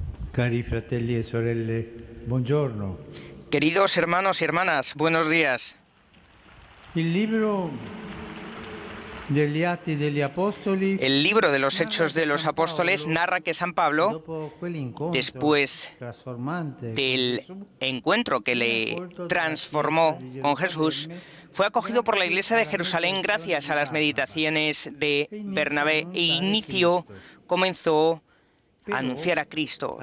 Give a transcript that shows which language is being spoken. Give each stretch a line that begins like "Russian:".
Italian: Cari fratelli e sorelle, buongiorno.
Spanish: Queridos hermanos y hermanas, buenos días.
Italian: Il libro degli Atti degli Apostoli,
Spanish: El libro de los Hechos de los Apóstoles narra que San Pablo, después del encuentro que le transformó con Jesús, fue acogido por la Iglesia de Jerusalén gracias a las meditaciones de Bernabé e comenzó a anunciar a Cristo.